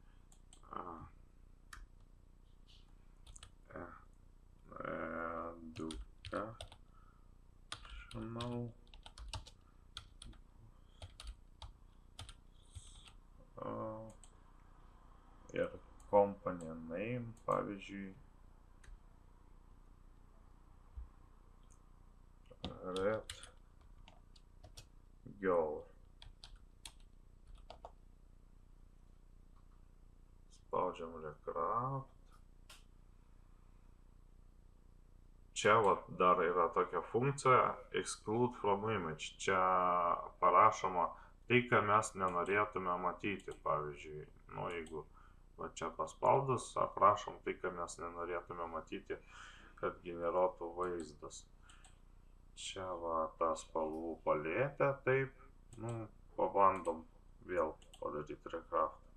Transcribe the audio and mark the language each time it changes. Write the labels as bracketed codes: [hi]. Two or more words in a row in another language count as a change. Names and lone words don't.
[en] educational ir company name, pavyzdžiui, Red Girl. [lt] Spaudžiam recraft. Čia dar yra tokia funkcija [en] exclude from image. [lt] Čia parašoma tai, ką mes nenorėtume matyti. Pavyzdžiui, jeigu čia paspaudus, aprašom tai, ką mes nenorėtume matyti, kad generuotų vaizdas. Čia tą spalvų paletę, taip, pabandom vėl padaryti recraft.